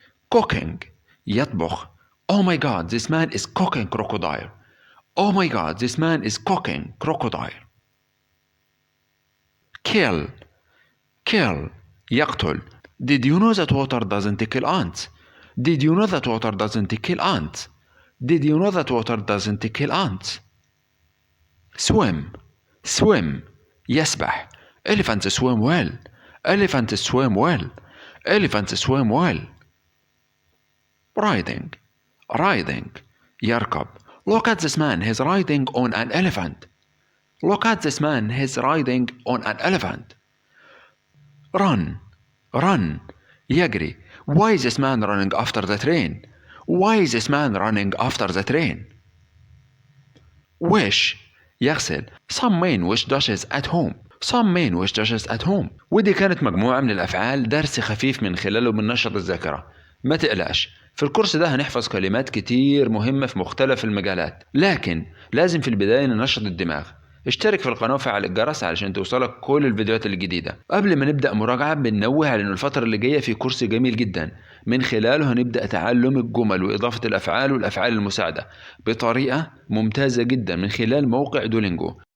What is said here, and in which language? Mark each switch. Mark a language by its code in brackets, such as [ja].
[en] cooking يطبخ. Oh my god, this man is cooking crocodile. Oh my god, this man is cooking crocodile. kill يقتل. Did you know that water doesn't kill ants? Did you know that water doesn't kill ants? Did you know that water doesn't kill ants? swim يسبح. Elephants swim well. Elephants swim well. Elephants swim well. riding يركب. Look at this man, he's riding on an elephant. Look at this man, he's riding on an elephant. run يجري. Why is this man running after the train? Why is this man running after the train? wish يغسل. Some men wash dishes at home. Some men wash dishes at home. [ar] ودي كانت مجموعة من الأفعال، درس خفيف من خلاله بننشط الذاكرة. ما تقلقش، في الكورس ده هنحفظ كلمات كتير مهمة في مختلف المجالات، لكن لازم في البداية ننشط الدماغ. اشترك في القناة وفعل الجرس علشان توصلك كل الفيديوهات الجديدة. قبل ما نبدأ مراجعة بننوه على إن الفترة اللي جاية في كورس جميل جدا من خلاله هنبدأ تعلم الجمل وإضافة الأفعال والأفعال المساعدة بطريقة ممتازة جدا من خلال موقع دولينجو.